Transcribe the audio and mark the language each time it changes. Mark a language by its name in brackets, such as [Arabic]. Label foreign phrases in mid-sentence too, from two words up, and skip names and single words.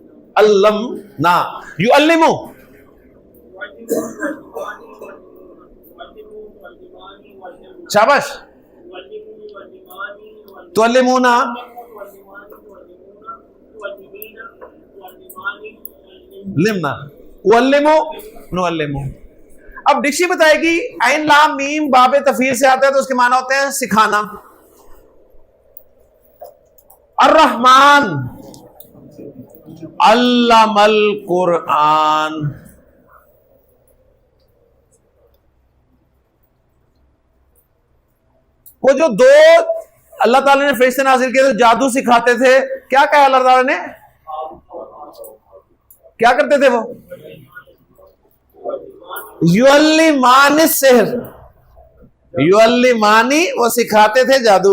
[Arabic] علّمنا، يعلّم، شاباش، تعلّمنا، لمنا، أعلّم، نعلّم. [Urdu] اب ڈکشنری بتائے گی عین لام میم بابِ تفعیل سے آتا ہے تو اس کے معنی ہوتے ہیں سکھانا. [Arabic] الرحمن، علّم القرآن, [Urdu] وہ جو دو اللہ تعالیٰ نے فرشتے نازل کیے تھے جادو سکھاتے تھے، کیا کہا اللہ تعالیٰ نے, کیا کرتے تھے وہ, [Arabic] يعلّمان السحر، يعلّمان, [Urdu] وہ سکھاتے تھے جادو.